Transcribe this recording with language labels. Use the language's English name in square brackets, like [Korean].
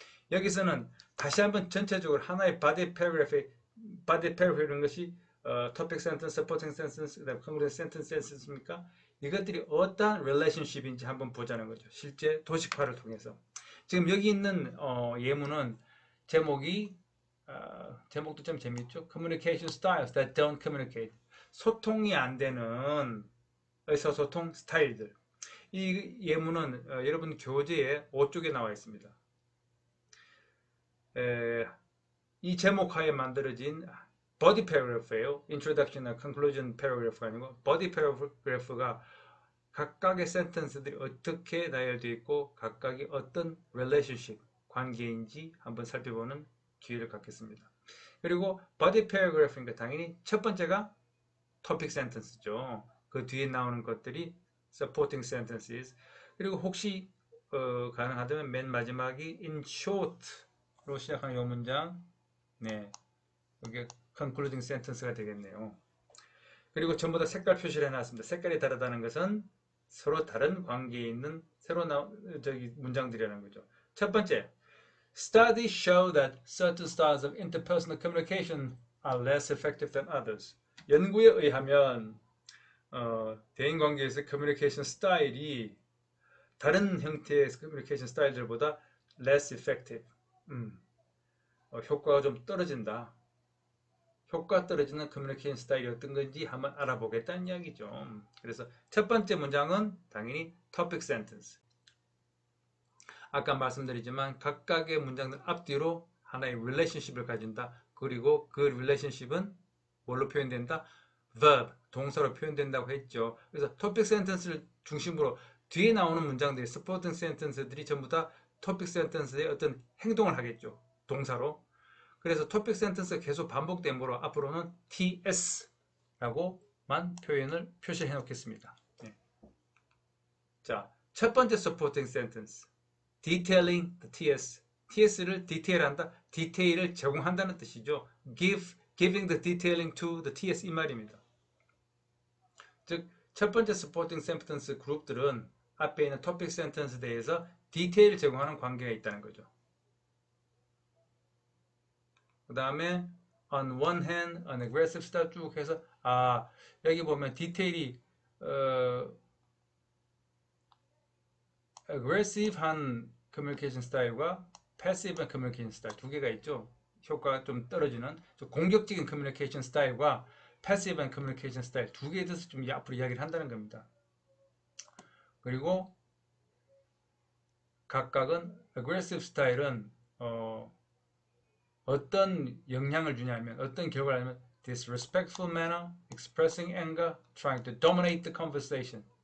[Korean] 여기서는 다시 한번 전체적으로 하나의 body paragraph 이런 것이 topic sentence, supporting sentence, concluding sentence입니까? 이것들이 어떤 relationship인지 한번 보자는 거죠. 실제 도식화를 통해서. 지금 여기 있는 예문은 제목도 좀 재밌죠? [English] Communication styles that don't communicate. [Korean] 소통이 안 되는 의사소통 스타일들. 이 예문은 여러분 교재에 5쪽에 나와 있습니다. 이 제목 하에 만들어진 body paragraph예요. introduction이나 conclusion paragraph가 아니고 body paragraph가 각각의 sentence들이 어떻게 나열되어 있고 각각이 어떤 relationship, 관계인지 한번 살펴보는 기회를 갖겠습니다. 그리고 body paragraph니까 당연히 첫 번째가 topic sentence죠. 그 뒤에 나오는 것들이 supporting sentences. 그리고 혹시 가능하다면 맨 마지막이 in short로 시작하는 이 문장, 네, 이게 concluding sentence가 되겠네요. 그리고 전부 다 색깔 표시를 해놨습니다. 색깔이 다르다는 것은 서로 다른 관계에 있는 문장들이라는 거죠. 첫 번째, [English] studies show that certain styles of interpersonal communication are less effective than others. [Korean] 연구에 의하면 대인관계에서 커뮤니케이션 스타일이 다른 형태의 커뮤니케이션 스타일들보다 less effective, 효과가 좀 떨어진다. 효과 떨어지는 커뮤니케이션 스타일이 어떤 건지 한번 알아보겠다는 이야기죠. 그래서 첫 번째 문장은 당연히 topic sentence. 아까 말씀드리지만 각각의 문장들 앞뒤로 하나의 relationship을 가진다. 그리고 그 relationship은 뭘로 표현된다? verb, 동사로 표현된다고 했죠. 그래서 topic sentence를 중심으로 뒤에 나오는 문장들이 supporting sentence들이 전부 다 topic sentence의 어떤 행동을 하겠죠. 동사로. 그래서 topic sentence가 계속 반복되므로 앞으로는 ts라고만 표시해 놓겠습니다. 네. 자, 첫 번째 supporting sentence. [English] detailing the ts. [Korean] ts를 디테일한다. 디테일을 제공한다는 뜻이죠. [English] giving the detailing to the ts [Korean] 이 말입니다. 즉, 첫 번째 supporting sentence 그룹들은 앞에 있는 topic sentence에 대해서 디테일을 제공하는 관계가 있다는 거죠. 그 다음에 [English] on one hand, an aggressive style [Korean] 쭉 해서 여기 보면 디테일이 aggressive한 communication style과 passive한 communication style 두 개가 있죠. 효과가 좀 떨어지는 공격적인 communication style과 passive한 communication style 두 개에 대해서 좀 앞으로 이야기를 한다는 겁니다. 그리고 각각은 aggressive style은 어떤 영향을 주냐면 어떤 결과를 하면 [English] disrespectful manner, expressing anger, trying to dominate the conversation.